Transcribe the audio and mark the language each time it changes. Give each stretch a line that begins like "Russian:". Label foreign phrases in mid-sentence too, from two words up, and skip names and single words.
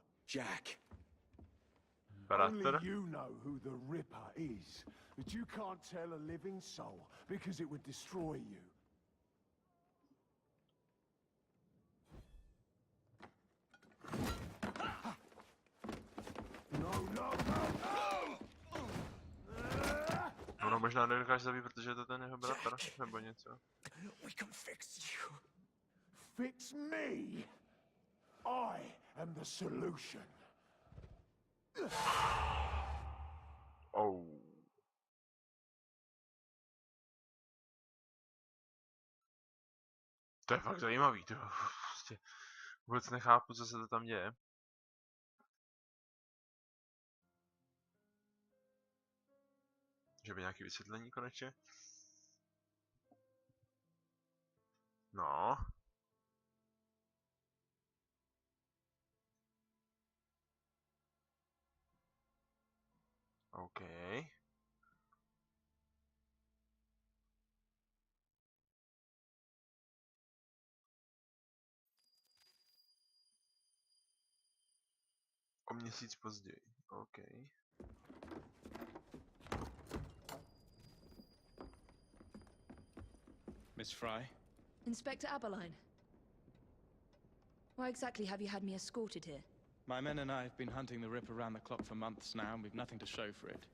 English: Jack. Only
Czech: Bratr?
English: you know who the Ripper is, but you can't tell a living soul because it would destroy you. No, no, no, no!
Czech: Ono možná nedokáže zabít, protože je to ten jeho bratr, nebo něco.
English: We can fix you. Fix me! I am the solution. Oh.
Czech: To je fakt zajímavý, to prostě vůbec nechápu, co se to tam děje. Že by nějaký vysvětlení konečně? No. OK. O měsíc později. OK.
English: Miss Fry? Inspector Aberline. Why exactly have you had me escorted here? My men and I have been hunting the Ripper around the clock for months now, and we've nothing to show for it.